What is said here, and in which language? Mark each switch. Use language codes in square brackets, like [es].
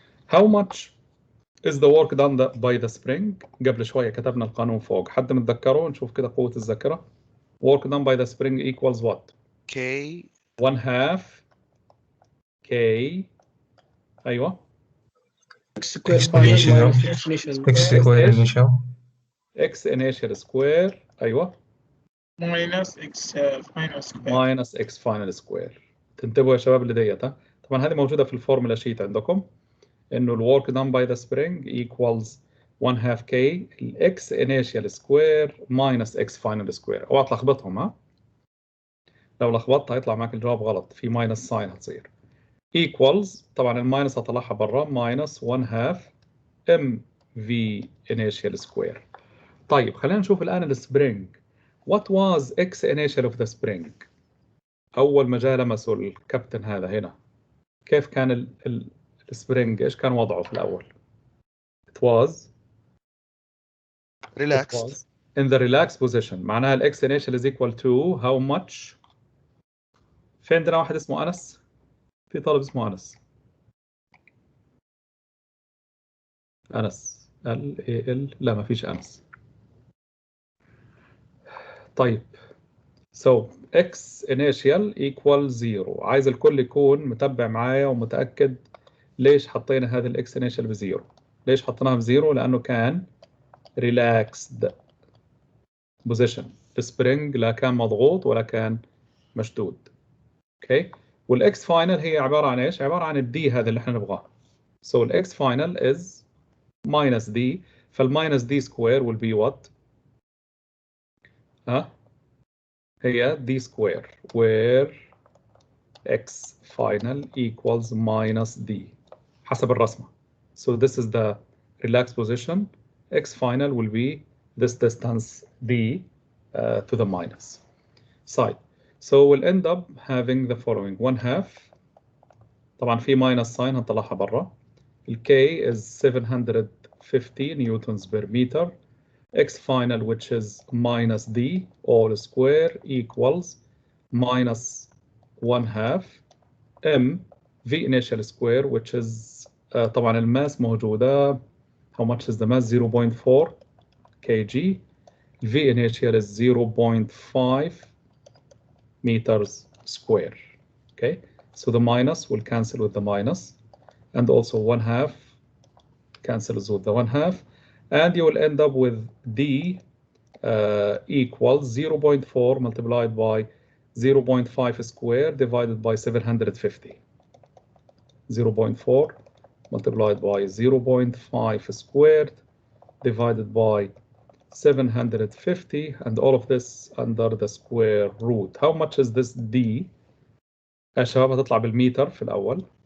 [en] How much is the work done by the spring؟ [ar] قبل شوية كتبنا القانون فوق، حد متذكره؟ نشوف كده قوة الذاكرة. [en] work done by the spring equals what؟ K 1/2 K. أيوة X square final minus X initial X initial square. أيوة minus X final square minus X final square. [ar] تنتبهوا يا شباب اللي ديت. طبعا هذه موجودة في الفورمولا شيت عندكم، إنه [en] الwork done by the spring equals 1/2 K X initial square minus X final square. [ar] اوعى تلخبطهم ها، لو لخبطت هيطلع معك الجواب غلط، في ماينس ساين هتصير. [en] equals [ar] طبعا الماينس هطلعها برا [en] minus 1/2 mv initial square. [ar] طيب خلينا نشوف الآن السبرينج. [en] what was X initial of the spring؟ [ar] أول ما جاء لمسه الكابتن هذا هنا، كيف كان السبرينج؟ إيش كان وضعه في الأول؟ it was [en] relaxed. in the relaxed position. [ar] معناها ال [en] X initial is equal to how much؟ [ar] في عندنا واحد اسمه أنس، في طالب اسمه أنس L-A-L. لا ما فيش أنس. [en] طيب so X initial equal 0. [ar] عايز الكل يكون متبع معايا ومتأكد ليش حطينا هذا ال X initial بزيرو. ليش حطيناها بزيرو؟ لأنه كان relaxed position. السبرينج لا كان مضغوط ولا كان مشدود. اوكي. والاكس فاينل هي عبارة عن ايش؟ عبارة عن الدي هذا اللي احنا نبغاه. [en] So الاكس final is minus d. فالماينس d square will be what؟ هي d square where x final equals minus d [ar] حسب الرسمة. [en] So this is the relaxed position. X final will be this distance d to the minus side. So we'll end up having the following: 1/2. [ar] طبعا في minus sign هنطلعها برا. [en] ال K is 750 newtons per meter. X final, which is minus d all square, equals minus 1/2 m v initial square, which is [ar] طبعا الماس موجودة. [en] How much is the mass? 0.4 kg. V initial is 0.5 meters square. Okay, so the minus will cancel with the minus, and also 1/2 cancels with the 1/2, and you will end up with d equals 0.4 multiplied by 0.5 square divided by 750. 0.4 multiplied by 0.5 squared divided by 750, and all of this under the square root. How much is this d? [ar] يا شباب هتطلع بالمتر في الأول.